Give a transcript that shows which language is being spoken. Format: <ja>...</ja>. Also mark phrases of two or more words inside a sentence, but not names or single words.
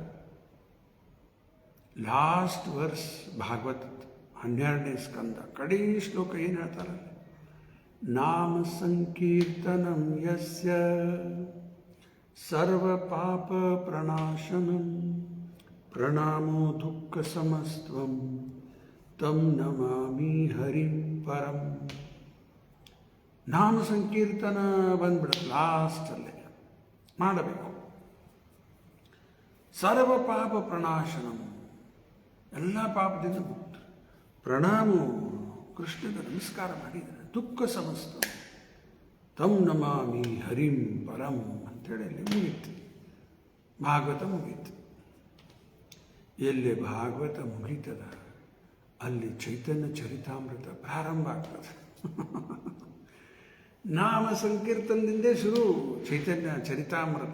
<en>last verse</en> <kn>ಭಾಗವತ 12ನೇ ಸ್ಕಂದ ಕಡೇ ಶ್ಲೋಕ ಏನು ಹೇಳ್ತಾರೆ?</kn> <sa>ನಾಮ ಸಂಕೀರ್ತನಂ ಯಸ್ಯ ಸರ್ವ ಪಾಪ ಪ್ರಣಾಶನಂ ಪ್ರಣಾಮೋ ದುಃಖ ಸಮಸ್ತ್ವಂ ತಂ ನಮಾಮಿ ಹರಿಂ ಪರಂ.</sa> <kn>ನಾಮ ಸಂಕೀರ್ತನ ಬಂದ್ಬಿಡುತ್ತೆ ಲಾಸ್ಟಲ್ಲೇ ಮಾಡಬೇಕು.</kn> <sa>ಸರ್ವ ಪಾಪ ಪ್ರಣಾಶನಂ,</sa> <kn>ಎಲ್ಲ ಪಾಪದಿಂದ ಮುಕ್ತ. ಪ್ರಣಾಮೋ, ಕೃಷ್ಣಗೆ ನಮಸ್ಕಾರ ಮಾಡಿದರೆ.</kn> <sa>ದುಃಖ ಸಮಸ್ತ ತಂ ನಮಾಮಿ ಹರಿಂ ಪರಂ</sa> <kn>ಅಂತೇಳಿ ಅಲ್ಲಿ ಮುಗೀತು. ಭಾಗವತ ಮುಗೀತು. ಎಲ್ಲಿ ಭಾಗವತ ಮುಗೀತದ ಅಲ್ಲಿ ಚೈತನ್ಯ ಚರಿತಾಮೃತ ಪ್ರಾರಂಭ ಆಗ್ತದೆ. ನಾಮ ಸಂಕೀರ್ತನದಿಂದೇ ಶುರು ಚೈತನ್ಯ ಚರಿತಾಮೃತ.</kn>